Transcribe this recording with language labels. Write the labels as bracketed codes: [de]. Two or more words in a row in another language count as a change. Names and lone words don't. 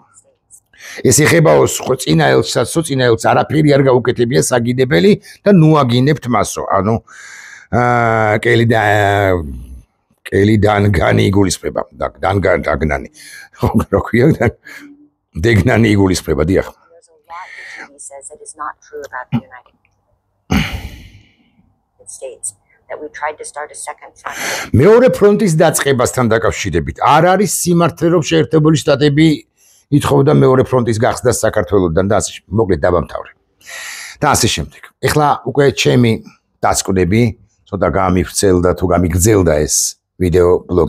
[ka] ეს ეხება წინაელჩსაც, წინაელჩს არაფერი არ გაუკეთებია საგინებელი და ნუ აგინებთ მასო. ანუ კელი დანგანი იგულისხმება. დანგანი. რა ქვია? დეგნანი იგულისხმება, დიახ. [en] he says that is not true about the United States. That we tried to start a second front. [ka] მეორე ფრონტის დაწყებასთან დაკავშირებით არ არის სიმართლე, რომ შეერთებული შტატები ითხოვდა მეორე ფრონტის გახსნას საქართველოსთან და ასე მოკლედ დაბამთავრე. და ასე შემდეგ. ეხლა უკვე ჩემი დასკვნები ცოტა გამიფრცელდა თუ გამიგრძელდა ეს ვიდეო ბლოგი.